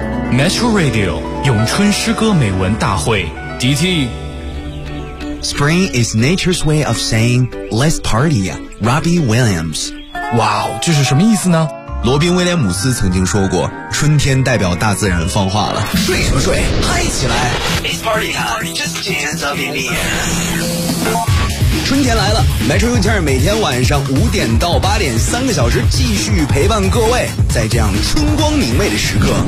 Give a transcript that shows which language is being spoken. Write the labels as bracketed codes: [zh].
[zh] Metro Radio 咏春诗歌美文大会 DT。 [en] Spring is nature's way of saying Let's party, Robbie Williams。 [zh] 哇，这是什么意思呢？罗宾威廉姆斯曾经说过，春天代表大自然放话了。睡什么睡，嗨起来。 [en] It's party time, just dance up in the air。 [zh] 春天来了， Metro UTR 每天晚上五点到八点，三个小时继续陪伴各位，在这样春光明媚的时刻，